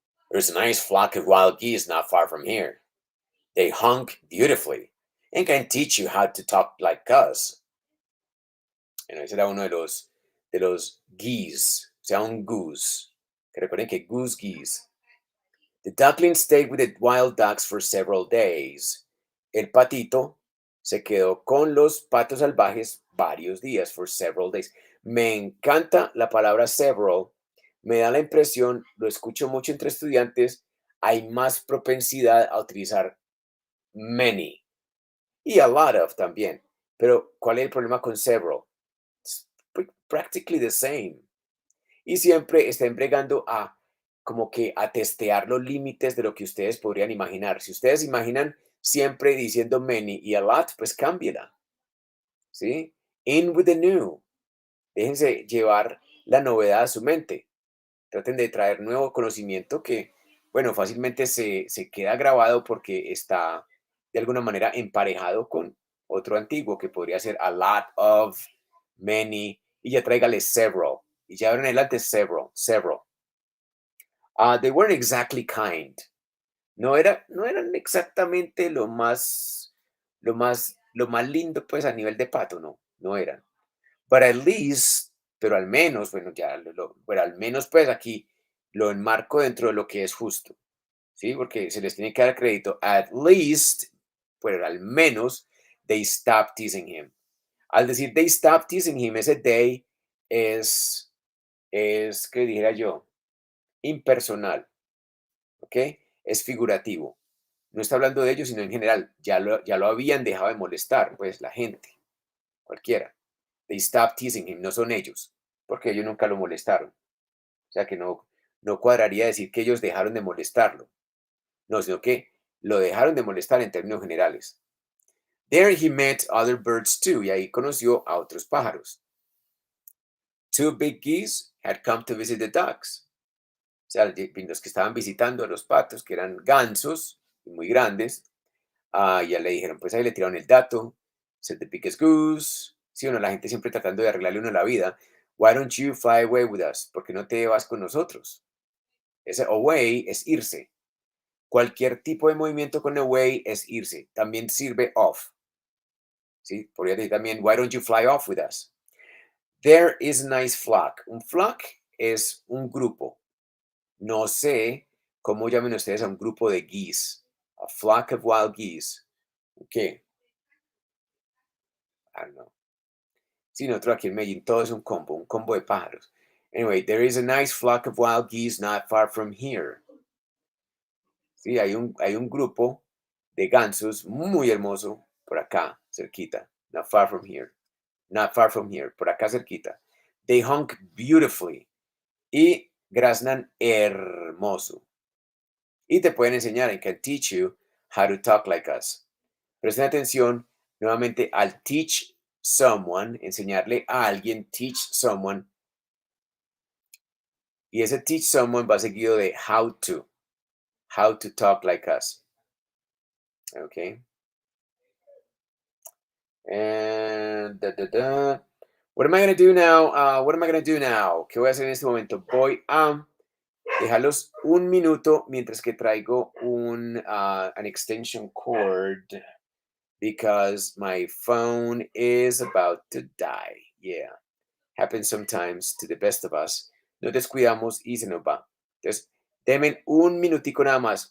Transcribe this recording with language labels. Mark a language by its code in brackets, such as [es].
[en] There's a nice flock of wild geese not far from here. They honk beautifully and can teach you how to talk like us. [es] Bueno, ese era uno de los geese, o sea, un goose. Que recuerden que [en] goose geese. The duckling stayed with the wild ducks for several days. [es] El patito se quedó con los patos salvajes varios días, [en] for several days. [es] Me encanta la palabra several. Me da la impresión, lo escucho mucho entre estudiantes, hay más propensidad a utilizar many y a lot of también. Pero, ¿cuál es el problema con several? [en] It's practically the same. [es] Y siempre estén bregando a como que a testear los límites de lo que ustedes podrían imaginar. Si ustedes imaginan siempre diciendo many y a lot, pues cámbiela, ¿sí? [en] In with the new. [es] Déjense llevar la novedad a su mente. Traten de traer nuevo conocimiento que, bueno, fácilmente se queda grabado porque está de alguna manera emparejado con otro antiguo que podría ser a lot of, many, y ya tráigale several. Y ya en adelante several, several. [en] They weren't exactly kind. [es] No eran exactamente lo más lindo, pues, a nivel de pato, no eran. [en] But at least, [es] pero al menos, bueno, pero al menos, pues, aquí lo enmarco dentro de lo que es justo, ¿sí? Porque se les tiene que dar crédito. [en] At least, [es] pero al menos, [en] they stopped teasing him. [es] Al decir [en] they stopped teasing him, [es] ese they ¿qué dijera yo? Impersonal, ¿ok? Es figurativo. No está hablando de ellos, sino en general. Ya lo habían dejado de molestar, pues la gente, cualquiera. [en] They stopped teasing him, [es] no son ellos, porque ellos nunca lo molestaron. O sea que no cuadraría decir que ellos dejaron de molestarlo. No, sino que lo dejaron de molestar en términos generales. [en] There he met other birds too, [es] y ahí conoció a otros pájaros. [en] Two big geese had come to visit the ducks. [es] O sea, los que estaban visitando a los patos, que eran gansos, muy grandes, ya le dijeron, pues ahí le tiraron el dato, [en] said the biggest goose. [es] Sí, bueno, la gente siempre tratando de arreglarle uno la vida. [en] Why don't you fly away with us? [es] ¿Por qué no te vas con nosotros? Ese away es irse. Cualquier tipo de movimiento con away es irse. También sirve off. ¿Sí? [en] Podría decir también, why don't you fly off with us? There is a nice flock. [es] Un flock es un grupo. No sé cómo llamen ustedes a un grupo de geese. [en] A flock of wild geese. ¿Qué? I don't know. [es] Sí, nosotros aquí en Medellín todo es un combo de pájaros. [en] Anyway, there is a nice flock of wild geese not far from here. [es] Sí, hay un grupo de gansos muy hermoso por acá, cerquita. [en] Not far from here. Not far from here, [es] por acá cerquita. [en] They honk beautifully. [es] Y graznan hermoso. Y te pueden enseñar, [en] and can teach you how to talk like us. [es] Presten atención nuevamente al [en] teach someone, [es] enseñarle a alguien, teach someone. Y ese teach someone va seguido de [en] how to talk like us. [es] Okay. [en] And what am I going to do now? What am I going to do now? [es] ¿Qué voy a hacer en este momento? Voy a dejarlos un minuto mientras que traigo [en] an extension cord because my phone is about to die. Yeah. Happens sometimes to the best of us. [es] Nos descuidamos y se nos va. Entonces, denme un minutico nada más.